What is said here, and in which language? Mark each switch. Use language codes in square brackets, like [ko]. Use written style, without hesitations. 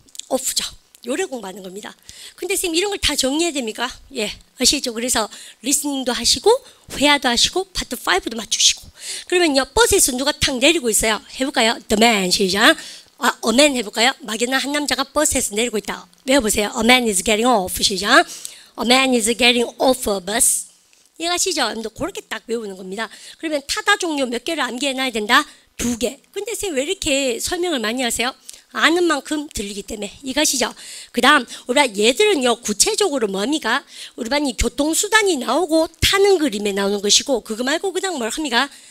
[ko] off죠. 요래 공부하는 겁니다. 근데 선생님 이런 걸 다 정리해야 됩니까? 예, 아시죠? 그래서 리스닝도 하시고 회화도 하시고 파트 5도 맞추시고. 그러면요 버스에서 누가 탁 내리고 있어요. 해볼까요? [en] The man 시작. a man 해볼까요? [ko] 막연한 한 남자가 버스에서 내리고 있다. 외워보세요. [en] A man is getting off 시작. A man is getting off a bus. [ko] 이해가시죠? 여러분들 그렇게 딱 외우는 겁니다. 그러면 타다 종류 몇 개를 암기해놔야 된다? 2개. 근데 선생님 왜 이렇게 설명을 많이 하세요? 아는 만큼 들리기 때문에. 이것이죠. 그 다음 우리가 얘들은요 구체적으로 뭡니까? 우리 반이 교통수단이 나오고 타는 그림에 나오는 것이고 그거 말고 그냥 뭘 합니까?